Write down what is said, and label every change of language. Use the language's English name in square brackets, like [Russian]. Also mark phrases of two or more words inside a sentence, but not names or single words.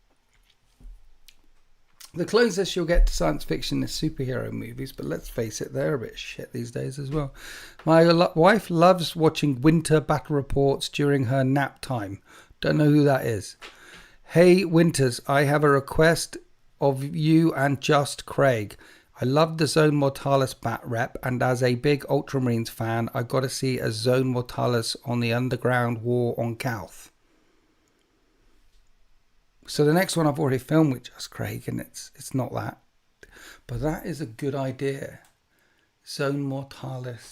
[English] The closest she'll get to science fiction is superhero movies, but let's face it, they're a bit shit these days as well. My wife loves watching winter battle reports during her nap time. Don't know who that is. Hey, Winters, I have a request of you and Just Craig. I love the Zone Mortalis bat rep, and as a big Ultramarines fan, I got to see a Zone Mortalis on the Underground War on Calth. So the next one I've already filmed with Just Craig, and it's not that. But that is a good idea. Zone Mortalis.